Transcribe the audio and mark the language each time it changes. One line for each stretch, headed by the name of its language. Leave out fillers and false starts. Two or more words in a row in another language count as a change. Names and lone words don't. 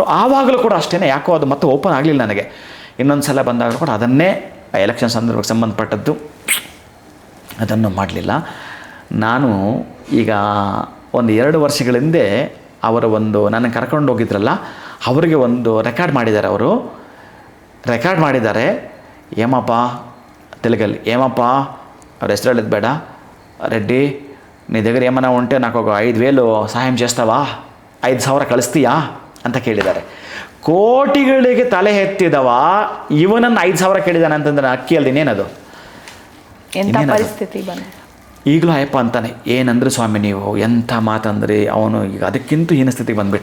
Kannada: ಆವಾಗಲೂ ಕೂಡ ಅಷ್ಟೇ, ಯಾಕೋ ಅದು ಮತ್ತೆ ಓಪನ್ ಆಗಲಿಲ್ಲ ನನಗೆ. ಇನ್ನೊಂದು ಸಲ ಬಂದಾಗಲೂ ಕೂಡ ಅದನ್ನೇ ಎಲೆಕ್ಷನ್ ಸಂದರ್ಭಕ್ಕೆ ಸಂಬಂಧಪಟ್ಟದ್ದು ಅದನ್ನು ಮಾಡಲಿಲ್ಲ ನಾನು. ಈಗ ಒಂದು 2 ವರ್ಷಗಳ ಹಿಂದೆ ಅವರ ಒಂದು ನನ್ನ ಕರ್ಕೊಂಡು ಹೋಗಿದ್ರಲ್ಲ, ಅವರಿಗೆ ಒಂದು ರೆಕಾರ್ಡ್ ಮಾಡಿದ್ದಾರೆ. ಏಮಪ್ಪ ತೆಲುಗಲ್ಲಿ, ಏಮಪ್ಪ ಅವ್ರ ಹೆಸರು ಹೇಳಿದ್ ಬೇಡ, ರೆಡ್ಡಿ
Telugu: నీ దగ్గర ఏమైనా ఉంటే నాకు ఒక 5,000 ಸಹಾಯ చేస్తావా,
Kannada: 5,000 ಕಳಿಸ್ತೀಯಾ ಅಂತ ಕೇಳಿದ್ದಾರೆ. ಕೋಟಿಗಳಿಗೆ ತಲೆ ಎತ್ತಿದವ ಇವನನ್ನು 5,000 ಕೇಳಿದಾನೆ ಅಂತಂದ್ರೆ ಅಕ್ಕಿಯಲ್ಲಿ ಇನ್ನೇನದು, ಎಂಥ ಪರಿಸ್ಥಿತಿ ಬಂದ. ಈಗಲೂ ಅಯ್ಯಪ್ಪ ಅಂತಾನೆ, ಏನಂದ್ರೆ ಸ್ವಾಮಿ ನೀವು ಎಂಥ ಮಾತಂದ್ರಿ, ಅವನು ಈಗ ಅದಕ್ಕಿಂತ ಹೀನ ಸ್ಥಿತಿಗೆ ಬಂದುಬಿಟ್ಟ.